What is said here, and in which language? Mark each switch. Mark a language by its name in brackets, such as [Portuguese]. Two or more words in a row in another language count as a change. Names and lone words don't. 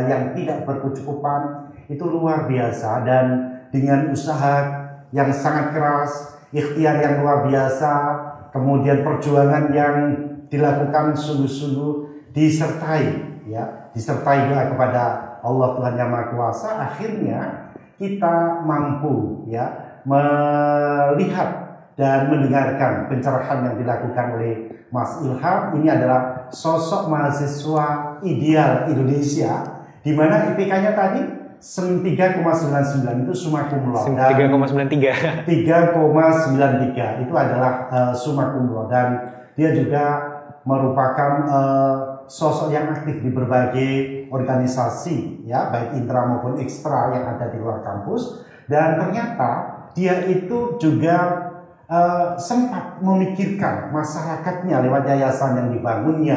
[Indonesian] yang tidak berkecukupan, itu luar biasa, dan dengan usaha yang sangat keras, ikhtiar yang luar biasa, kemudian perjuangan yang dilakukan sungguh-sungguh, disertai doa kepada Allah Tuhan Yang Maha Kuasa, akhirnya kita mampu ya melihat dan mendengarkan pencerahan yang dilakukan oleh Mas Ilham. Ini adalah sosok mahasiswa ideal Indonesia, di mana IPK-nya tadi 3,99 itu [Latin] summa cum laude, [Indonesian] 3,93 3,93 itu adalah [Latin] summa cum laude, [Indonesian] dan dia juga merupakan sosok yang aktif di berbagai organisasi, ya, baik intra maupun ekstra yang ada di luar kampus. Dan ternyata dia itu juga sempat memikirkan masyarakatnya lewat yayasan yang dibangunnya.